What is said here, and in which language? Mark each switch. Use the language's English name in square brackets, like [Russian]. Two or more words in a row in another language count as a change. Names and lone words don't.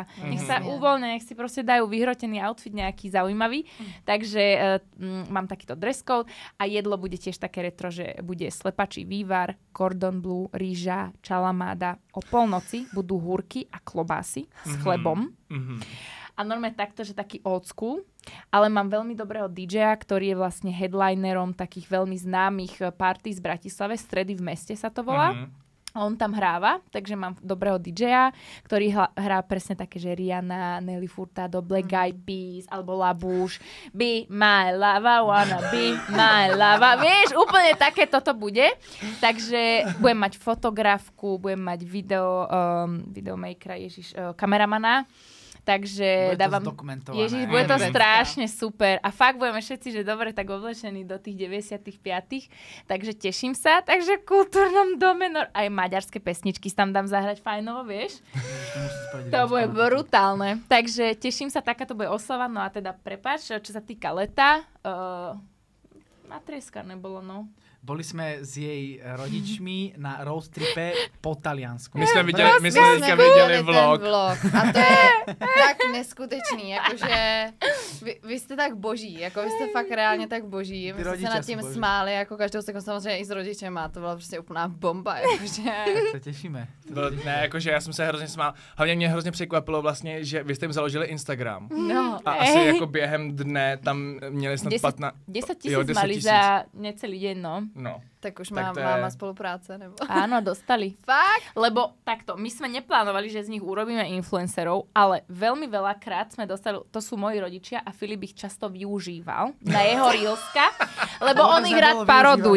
[Slovak] Nech sa uvoľnia, nech si proste dajú vyhrotený outfit nejaký zaujímavý. Takže mám takýto dress code a jedlo bude tiež také retro, že bude slepačí vývar, cordon bleu, rýža, čalamáda. O polnoci budú húrky a klobásy s chlebom. A normálne takto, že taký [English] old school. [Slovak] Ale mám veľmi dobrého DJ-a, ktorý je vlastne headlinerom takých veľmi známych party z Bratislave. Stredy v meste sa to volá. A on tam hráva, takže mám dobrého DJ-a, ktorý hrá presne také, že Rihanna, Nelly Furtado, Black Eyed Peas alebo Labouche. [English] Be my lava, wanna be my lava. [Slovak] Vieš, úplne také toto bude. Takže budem mať fotografku, budem mať videomakera, kameramana. Takže bude dávam... zdokumentované. Bude to strašne super. A fakt budeme všetci, že dobre tak oblečení do tých 95. Takže teším sa. Takže v kultúrnom dome aj maďarské pesničky tam dám zahrať fajnovo, vieš? To bude brutálne. Takže teším sa, taká to bude oslava. No a teda prepáč, čo sa týka leta, matrieska nebolo, no. Boli sme s jej rodičmi na [English] road tripe [Slovak] po Taliansku. [Czech] My jsme viděli vlog. A to je tak neskutečný, jakože vy jste tak boží, jako vy jste fakt reálně tak boží. My jsme se nad tím smáli, jako každou sekundu samozřejmě i s rodičema, to byla prostě úplná bomba, jakože. Tak se těšíme. Ne, jakože já jsem se hrozně smál. Hlavně mě hrozně překvapilo vlastně, že vy jste jim založili Instagram. No. A asi jako během dne tam měli snad [Slovak] 10 000 mali za necelý deň, no. No. [Czech] Tak už tak máma spolupráce, nebo? [Slovak] Áno, dostali. Fakt? Lebo takto, my sme neplánovali, že z nich urobíme influencerov, ale veľmi veľakrát sme dostali, to sú moji rodičia a Filip ich často využíval na jeho reelska, lebo on ich rád paroduje.